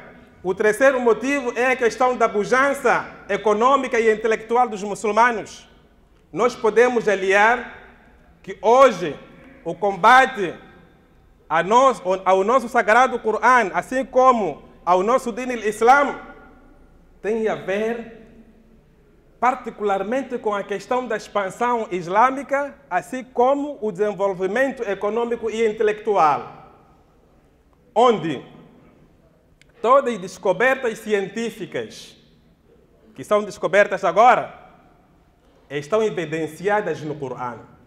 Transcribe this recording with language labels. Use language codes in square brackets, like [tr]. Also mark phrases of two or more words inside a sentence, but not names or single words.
[pt] O terceiro motivo é a questão da pujança econômica e intelectual dos muçulmanos. Nós podemos aliar que hoje o combate ao nosso sagrado Corão, assim como ao nosso [ar] دين الإسلام, [pt] tem a ver particularmente com a questão da expansão islâmica, assim como o desenvolvimento econômico e intelectual, onde todas as descobertas científicas que são descobertas agora estão evidenciadas no Corão.